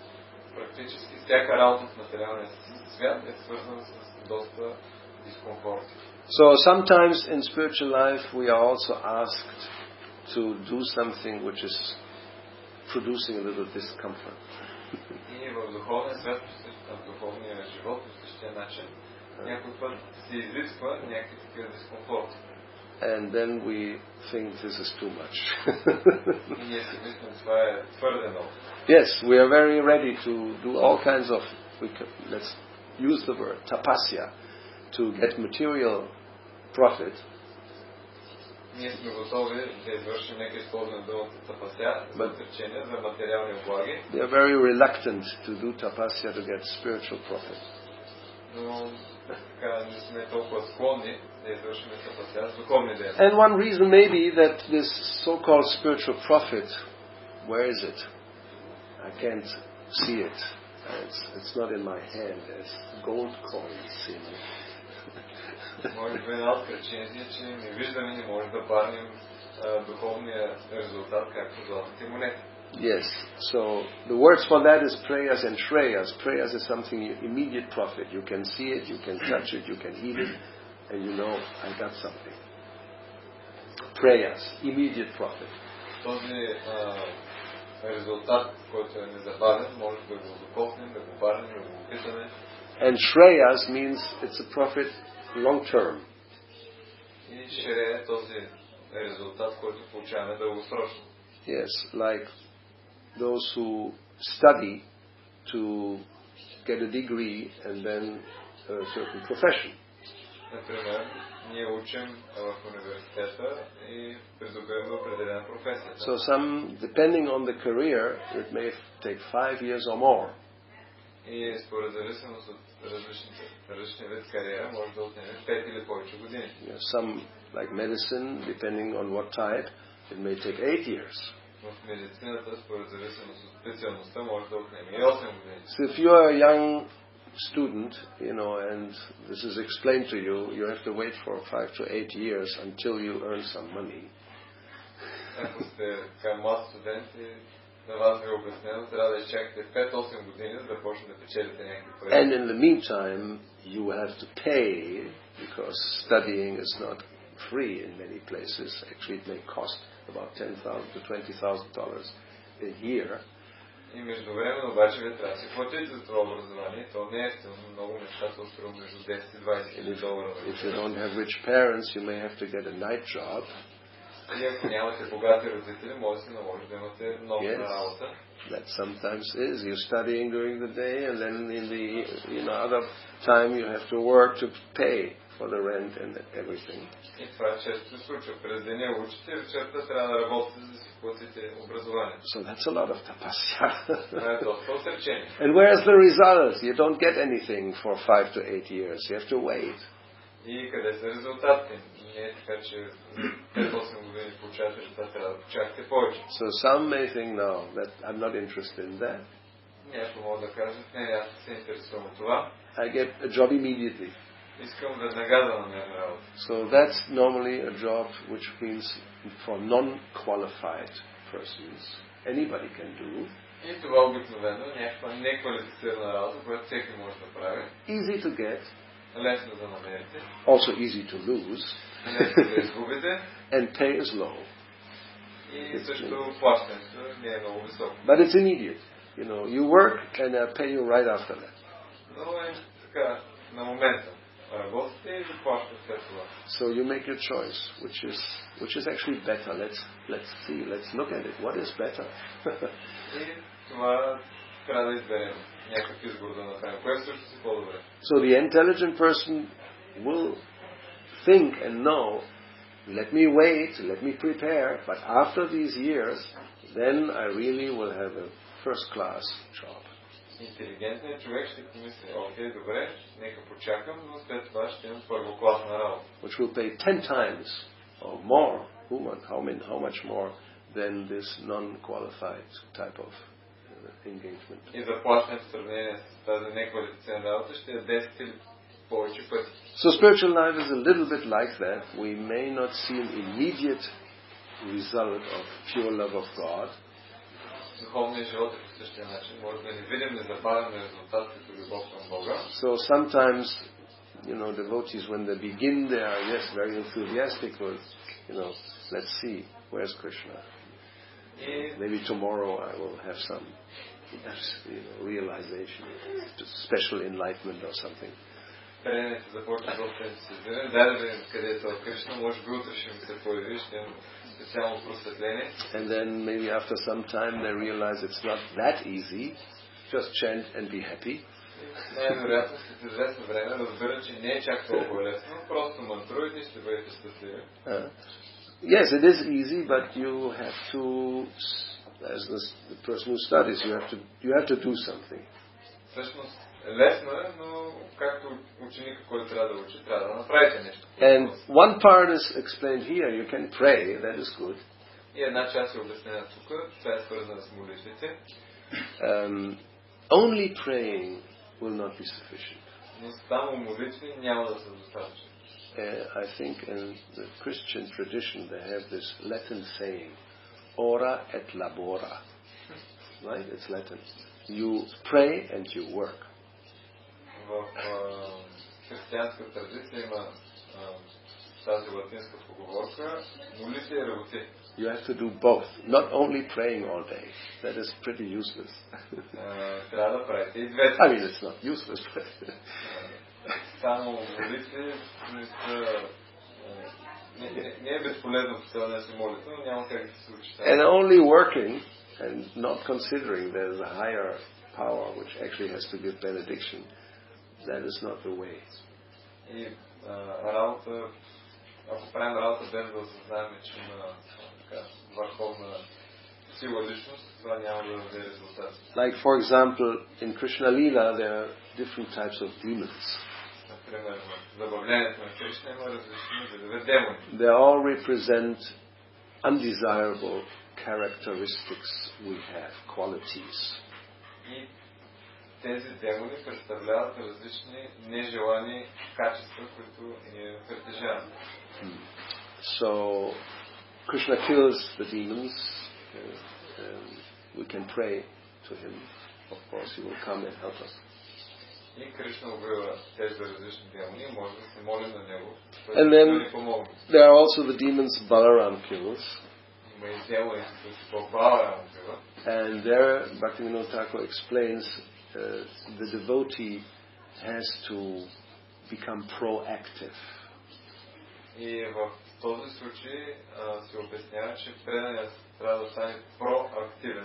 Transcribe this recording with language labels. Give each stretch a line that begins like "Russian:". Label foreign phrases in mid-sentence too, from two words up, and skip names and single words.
English: So sometimes in spiritual life we are also asked to do something which is producing a little discomfort.
Bulgarian: същия начин, някой път се изисква някакъв такъв дискомфорт.
English: And then we think this is too much.
Bulgarian: И ние си мислим, това е твърде много.
English: Yes, we are very ready to do all kinds of, let's use the word, tapasya, to get material profit.
Bulgarian: Ние сме готови да извършим, нека използваме думата тапася, за отречение, за материални облаги.
English: They are very reluctant to do tapasya to get spiritual profit.
Bulgarian: Но така не сме толкова склонни да извършим тапася с духовни дейности.
English: And one reason may be that this so-called spiritual profit, where is it? I can't see it. It's not in my hand. There's gold coins in it.
Bulgarian: Може би една от причините е, че не виждаме, не може да парнем духовния резултат, както златните монети.
English: Yes, so the words for that is prayas and shreyas. Prayas is something immediate profit. You can see it, you can touch it, you can eat it, and you know, I got something. Prayas, immediate profit.
Bulgarian: Този резултат, който е незабавен, може да го докоснем, да го парнем, да го опитаме.
English: And shreyas means it's a profit long term.
Bulgarian: И шрея е този резултат, който получаваме дългосрочно.
English: Yes, like those who study to get a degree and then a certain profession.
Bulgarian: Например, ние учим в университета и придобиваме определена професия.
English: So some, depending on the career, it may take 5 years or more.
Bulgarian: И според зависимост от различни вид кариера, може да отнеме 5 или повече години.
English: Some, like medicine, depending on what type, it may take 8 years.
Bulgarian: В медицината, според зависимост от специалността, може да отнеме и 8 години.
English: So if you are a young student, and this is explained to you, you have to wait for 5 to 8 years until you earn some money.
Bulgarian: Ако сте млад студент и на вас ви е обяснено, трябва да изчакате 5-8 години, за да почнете да печелите някакви пари.
English: And in the meantime, you have to pay, because studying is not free in many places. Actually, it may cost about $10,000 to $20,000 a year.
Bulgarian: И междувременно обаче вие трябва да си платите за това образование. То не е естествено. Много неща са струва между 10 и 20 хиляди долара.
English: If you don't have rich parents, you may have to get a night job.
Bulgarian: И ако нямате богати родители, може да се наложи да имате нощна работа.
English: That sometimes is. You're studying during the day, and then in the other time you have to work to pay for the rent and everything.
Bulgarian: И това често се случва. През деня учите, вечерта трябва да работите, за да си платите образование.
English: So that's a lot of tapasya.
Bulgarian: Това е доста отречение.
English: And where's the result? You don't get anything for 5 to 8 years. You have to wait.
Bulgarian: И къде са резултатите? Не е така, че 5-8 години получавате резултат, трябва да почакате повече.
English: So some may think, no, that I'm not interested in that.
Bulgarian: Някой може да каже, не, аз не се интересувам от това.
English: I get a job immediately.
Bulgarian: Искам веднага да намеря работа.
English: So that's normally a job which means for non-qualified persons. Anybody can do.
Bulgarian: И това обикновено някаква неквалифицирана работа, която всеки може да прави.
English: Easy to get.
Bulgarian: Лесно да намерите.
English: Also easy to lose.
Bulgarian: Лесно да изгубите.
English: And pay is low.
Bulgarian: И също плащането не е много високо.
English: But it's immediate. You work and I pay you right after that.
Bulgarian: Но е така, на момента. Работите и заплащате след това.
English: So you make your choice, which is actually better. Let's see, let's look at it. What is better?
Bulgarian: И това трябва да изберем. Някакъв избор да направим. Кое също си по-добре?
English: So the intelligent person will think and know, let me wait, let me prepare, but after these years, then I really will have a first-class job.
Bulgarian: Интелигентният човек ще помисли, окей, добре, нека почакам, но след това ще имам първокласна работа.
English: Which will pay 10 times or more, how much more than this non-qualified type of engagement.
Bulgarian: И заплащането в сравнение с тази неквалифицирана работа ще е 10 или повече пъти.
English: So spiritual life is a little bit like that. We may not see an immediate result of pure love of God.
Bulgarian: Духовният живот е по същия начин. Може да не видим незабавен резултат като любов към Бога.
English: So sometimes, devotees, when they begin, they are, very enthusiastic with, let's see, where's Krishna? Maybe tomorrow I will have some realization, special enlightenment or something.
Bulgarian: Пренето започва доста ентусиазиран. Дай да видим къде е това Кришна. Може би утре ще ми се появи, ще имам специално просветление.
English: And then maybe after some time they realize it's not that easy. Just chant and be happy.
Bulgarian: Най-вероятно след известно време разбира, че не е чак толкова лесно. Просто мантруйте и ще бъдете щастливи.
English: Yes, it is easy, but you have to, as the person who studies, you have to do something.
Bulgarian: Всъщност лесно е, но както ученика, който трябва да учи, трябва да направите нещо.
English: And one part is explained here. You can pray. That is good.
Bulgarian: И една част е обяснена тук. Това е свързана с молитвите.
English: Only praying will not be sufficient.
Bulgarian: Но само молитви няма да са достатъчни.
English: I think in the Christian tradition they have this Latin saying,
Latin: ora et labora.
English: Right? It's Latin. You pray and you work.
Bulgarian: В християнска традиция има тази латинска поговорка молите и работи.
English: You have to do both, not only praying all day. That is pretty useless.
Bulgarian: Трябва да правите и двете.
English: I mean, it's not useless, but
Bulgarian: само молитви не е безполезно да се молите, но няма как да се случи.
English: And only working and not considering there's a higher power which actually has to give benediction, that is not the way.
Bulgarian: И работа, ако правим работа без да осъзнаем, че има върховна сила личност, това няма да даде резултат.
English: Like for example, in Krishna Lila there are different types of demons.
Bulgarian: Например, в забавлението на Кришна има различни видове демони.
English: They all represent undesirable characteristics we have, qualities.
Bulgarian: И тези демони представляват различни нежелани качества, които ние притежаваме.
English: So Krishna kills the demons. We can pray to him. Of course, he will come and help us.
Bulgarian: И Кришна убива тези различни демони, може да се молим на него,
English: And
Bulgarian: да
English: then
Bulgarian: ни помогне.
English: there are also the demons Balaram kills.
Bulgarian: Има и демони, които по Баларам убива.
English: And there, Bhaktivinoda Thakur explains, the devotee has to become proactive.
Bulgarian: И в този случай се обяснява, че преданият трябва да стане проактивен.